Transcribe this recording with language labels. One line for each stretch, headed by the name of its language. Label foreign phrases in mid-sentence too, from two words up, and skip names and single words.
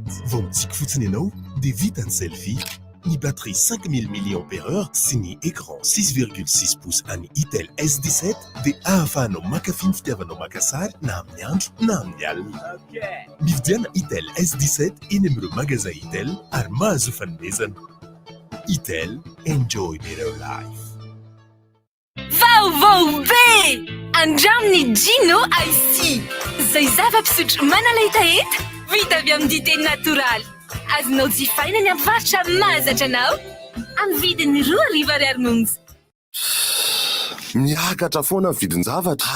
Malagasy: Vao mitsiky fotsiny ianao dia vita ny selfie. Ny batterie 5000 mAh sy ny écran 6,6 pouces an'ny Itel S17 dia ahafahanao makafy ny fitiavanao maka sary na amin'ny andro na amin'ny alina. Mividiana Itel S17 eny amin'ireo magasin Itel ary mahazo fanomezana. Itel,
English: enjoy better life.
Malagasy: Vaovao be! Andramny Gino IC. Zay zava-pisotro manalahitaheta vita avy amin'ny dité natoraly. Azonao jifaina ny avarotra mahazatra anao amin'ny vidiny 2,000 monja. Miakatra foana vidin-javatra.